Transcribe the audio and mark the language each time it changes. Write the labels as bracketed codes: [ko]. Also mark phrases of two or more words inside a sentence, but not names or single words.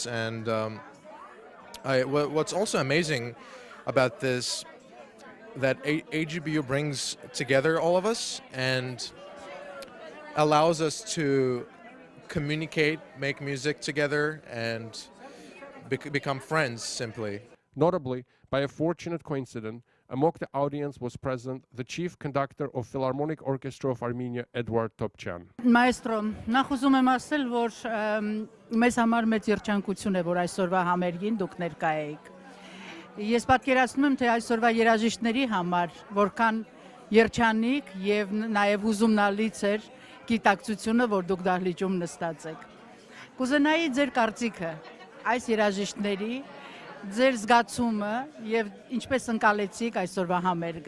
[en] And what's also amazing about this, that AGBU brings together all of us and allows us to communicate, make music together, and become friends, simply. Notably, by a fortunate coincidence, among the audience was present the chief conductor of Philharmonic Orchestra of Armenia, Edvard Topchian. [hy] Maestro, նախ ուզում եմ ասել, որ մեզ համար մեծ երջանկություն է, որ այսօրվա համերգին դուք ներկա եք։ Ես պատկերացնում եմ, թե այսօրվա երաժիշտների համար որքան երջանիկ եւ նաեւ հուզումնալից էր գիտակցությունը, որ դուք դահլիճում նստած եք։ Կուզենայի ձեր կարծիքը այս երաժիշտների, ձեր զգացումը եւ ինչպես ընկալեցիք այսօրվա համերգը։